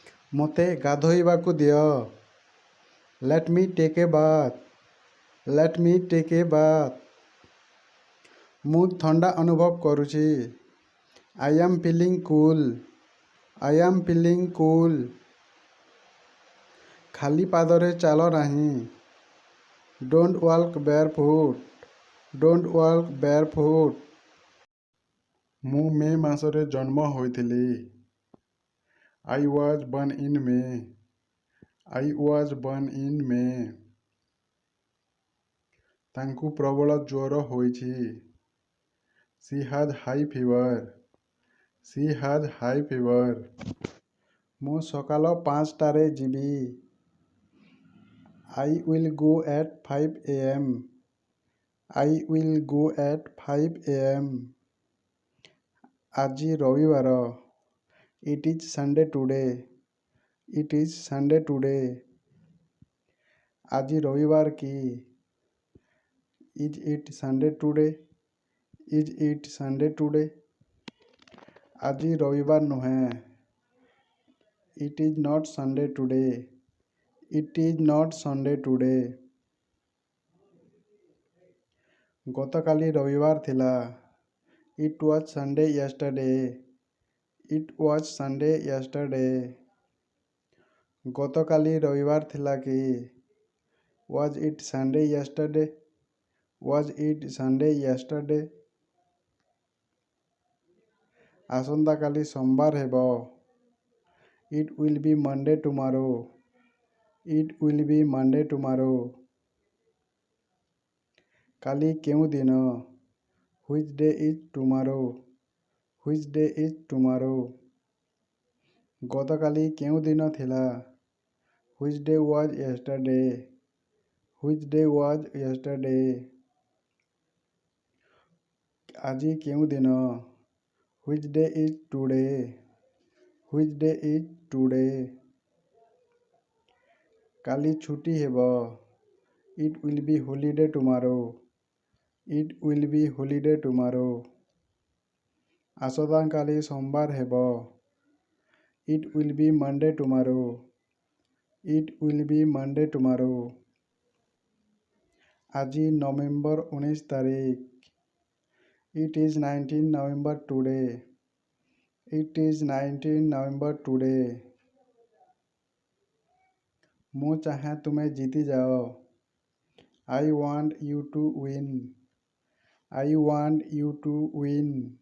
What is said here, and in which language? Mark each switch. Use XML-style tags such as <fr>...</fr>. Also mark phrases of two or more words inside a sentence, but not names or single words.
<or>ମୋତେ ଗାଧୋଇବାକୁ ଦିଅ।</or> <en>Let me take a bath. Let me take a bath.</en> <or>ମୁଁ ଥଣ୍ଡା ଅନୁଭବ କରୁଛି।</or> <en>I am feeling cool. I am feeling cool.</en> <or>ଖାଲି ପାଦରେ ଚାଲ ନାହିଁ।</or> <en>Don't walk barefoot. Don't walk barefoot.</en> <or>ମୁଁ ମେ ମାସରେ ଜନ୍ମ ହୋଇଥିଲି।</or> <en>I was born in May. I was born in May.</en> <or>ତାଙ୍କୁ ପ୍ରବଳ ଜ୍ୱର ହୋଇଛି।</or> <en>She has high fever. She has high fever.</en> <or>ମୁଁ ସକାଳ 5ଟାରେ ଯିବି।</or> <en>I will go at 5 a.m. I will go at 5 a.m.</en> <or>ଆଜି ରବିବାର।</or> <en>It is Sunday today. It is Sunday today.</en> <or>ଆଜି ରବିବାର କି?</or> <en>Is it Sunday today? Is it Sunday today?</en> <or>ଆଜି ରବିବାର ନୁହେଁ।</or> <en>It is not Sunday today. It is not Sunday today.</en> <or>ଗତକାଲି ରବିବାର ଥିଲା।</or> <en>It was Sunday yesterday. It was Sunday yesterday.</en> <or>ଗତକାଲି ରବିବାର ଥିଲା କି?</or> <en>Was it Sunday yesterday? Was it Sunday yesterday?</en> <or>ଆସନ୍ତାକାଲି ସୋମବାର ହେବ।</or> <en>It will be Monday tomorrow. It will be Monday tomorrow.</en> <or>କାଲି କେଉଁ ଦିନ?</or> <en>Which day is tomorrow? Which day is tomorrow?</en> <or>ଗତକାଲି କେଉଁ ଦିନ ଥିଲା?</or> <en>Which day was yesterday? Which day was yesterday?</en> <or>ଆଜି କେଉଁ ଦିନ?</or> <en>Which day is today? Which day is today?</en> <or>କାଲି ଛୁଟି ହେବ।</or> <en>It will be holiday tomorrow. It will be holiday tomorrow.</en> <or>ଆସନ୍ତାକାଲି ସୋମବାର ହେବ।</or> <en>It will be Monday tomorrow. It will be Monday tomorrow.</en> <or>ଆଜି ନଭେମ୍ବର 19 ତାରିଖ।</or> <en>It is 19 November today. It is 19 November today.</en> <or>ମୁଁ ଚାହେଁ ତୁମେ ଜିତିଯାଅ।</or> <en>I want you to win. I want you to win.</en>